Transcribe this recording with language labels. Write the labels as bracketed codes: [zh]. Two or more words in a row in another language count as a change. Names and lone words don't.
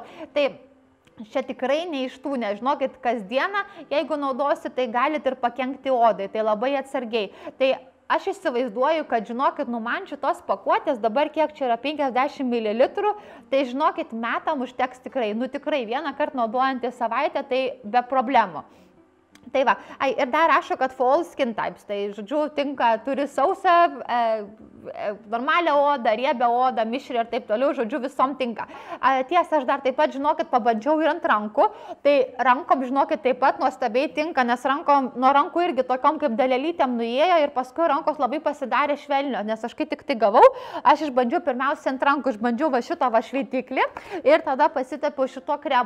[lt] Tai čia tikrai ne iš tų, nežinokit, kasdieną, jeigu naudosit, tai galit ir pakenkti odai, tai labai atsargiai. Tai aš įsivaizduoju, kad, žinokit, man šitos pakuotės, dabar kiek čia yra 50 ml, tai žinokit, metam užteks tikrai, tikrai vieną kartą naudojant į savaitę, tai be problemų. Tai va, ir dar rašo, kad [en] for all skin types, [lt] tai žodžiu, tinka, turi sausą, normalią odą, riebę odą, mišrią ir taip toliau, žodžiu, visom tinka. Tiesa, aš dar taip pat, žinokit, pabandžiau ir ant rankų, tai rankom, žinokit, taip pat nuostabiai tinka, nes nuo rankų irgi tokiom kaip dalelytėm nuėjo ir paskui rankos labai pasidarė švelnio, nes aš kai tik tai gavau, aš išbandžiau pirmiausia ant rankų, išbandžiau va šitą va šveitiklį ir tada pasitepiau šito kremo.